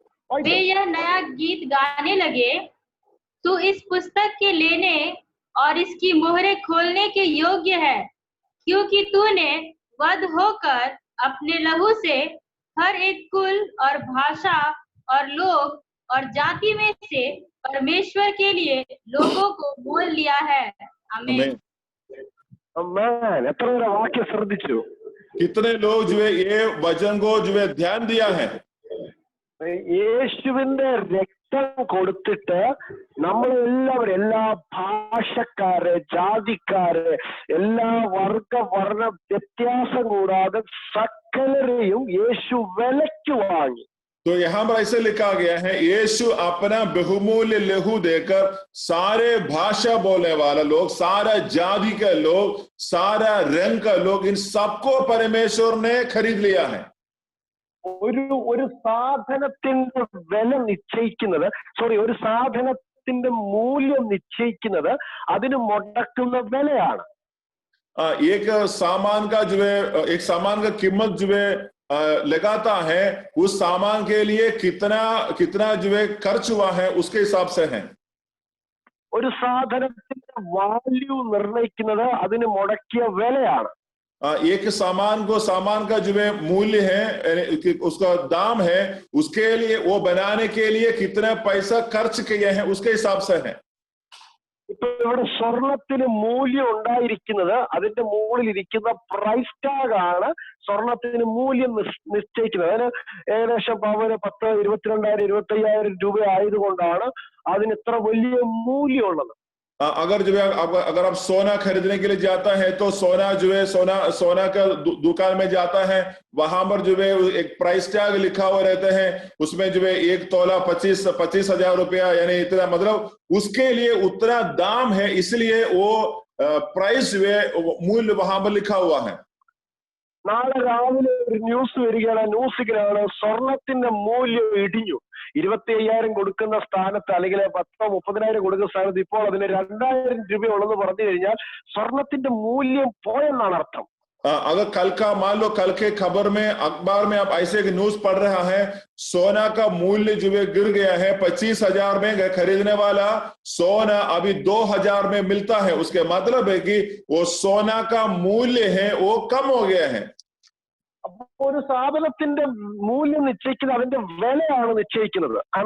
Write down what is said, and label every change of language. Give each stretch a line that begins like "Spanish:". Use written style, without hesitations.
Hindi: वे यह नया गीत गाने लगे, तू इस पुस्तक के लेने और इसकी मोहरें खोलने के योग्य है, क्योंकि तूने वध होकर अपने लहू से हर एक कुल और भाषा और लोग और जाति में से परमेश्वर के लिए लोगों को मोल लिया है। आमीन।
Malayalam: എത്ര പേരെ വാക്യം ശ്രദ്ധിച്ചു?
Hindi: कितने लोग जो है ये वचन को जो है ध्यान दिया है?
Malayalam: യേശുവിന്റെ രക്തം കൊടുത്തിട്ട് നമ്മളെല്ലാവരും, എല്ലാ ഭാഷക്കാര്, ജാതിക്കാര്, എല്ലാ വർണ്ണ വ്യത്യാസം കൂടാതെ സകലരെയും യേശു വിലയ്ക്ക് വാങ്ങി.
Hindi: तो यहाँ पर ऐसे लिखा गया है, यीशु अपना बहुमूल्य लहू देकर सारे भाषा बोलने वाला लोग, सारा जाति के लोग, सारा रंग का लोग, इन सबको परमेश्वर ने खरीद लिया है।
Malayalam: ഒരു സാധനത്തിന്റെ വില നിശ്ചയിക്കുന്നത്, ഒരു സാധനത്തിന്റെ മൂല്യം നിശ്ചയിക്കുന്നത് അതിന് മുടക്കുന്ന വിലയാണ്.
Hindi: एक सामान का जो है, एक सामान का कीमत जो है लगाता है, उस सामान के लिए कितना जो है खर्च हुआ है उसके हिसाब से है.
Malayalam: ഒരു സാധനത്തിന്റെ വാല്യൂ നിർണ്ണയിക്കുന്നത് അതിന് മുടക്കിയ വിലയാണ്.
Hindi: एक सामान का जो है मूल्य है, उसका दाम है, उसके लिए वो बनाने के लिए कितना पैसा खर्च किए हैं उसके हिसाब से है.
Malayalam: ഇപ്പൊ ഇവിടെ സ്വർണത്തിന് മൂല്യം ഉണ്ടായിരിക്കുന്നത് അതിന്റെ മുകളിലിരിക്കുന്ന പ്രൈസ് ടാഗ് ആണ് സ്വർണത്തിന് മൂല്യം നിശ്ചയിക്കുന്നത്. അതിന് ഏകദേശം പവന് 10, 22,000, 25,000 രൂപ ആയതുകൊണ്ടാണ് അതിന് ഇത്ര വലിയ മൂല്യം ഉള്ളത്.
Hindi: अगर आप सोना खरीदने के लिए जाता है तो सोना जो है सोना का दुकान में जाता है, वहां पर जो है एक प्राइस टैग लिखा हुआ रहता है, उसमें जो है 1 तोला 25,000 रुपया, यानी इतना, मतलब उसके लिए उतना दाम है, इसलिए वो प्राइस जो है मूल्य वहां पर लिखा हुआ है.
Malayalam: നാളെ രാവിലെ ഒരു ന്യൂസ് വരികയാണ്, ന്യൂസിലാണ് സ്വർണത്തിന്റെ മൂല്യം ഇടിഞ്ഞു. 25,000 കൊടുക്കുന്ന സ്ഥാനത്ത്, അല്ലെങ്കിൽ 10,000, 30,000 കൊടുക്കുന്ന സ്ഥാനത്ത് ഇപ്പോൾ അതിന് 2,000 രൂപയുള്ളെന്ന് പറഞ്ഞു കഴിഞ്ഞാൽ സ്വർണത്തിന്റെ മൂല്യം പോയെന്നാണ് അർത്ഥം.
Hindi: अगर मान लो कल के खबर में, अखबार में आप ऐसे न्यूज पढ़ रहा है, सोना का मूल्य जो है गिर गया है, 25,000 में खरीदने वाला सोना अभी 2,000 में मिलता है, उसके मतलब है कि वो सोना का मूल्य है वो कम हो गया है.
Malayalam: അപ്പൊ ഒരു സാധനത്തിന്റെ മൂല്യം നിശ്ചയിക്കുന്നത് അതിന്റെ വിലയാണ് നിശ്ചയിക്കുന്നത്.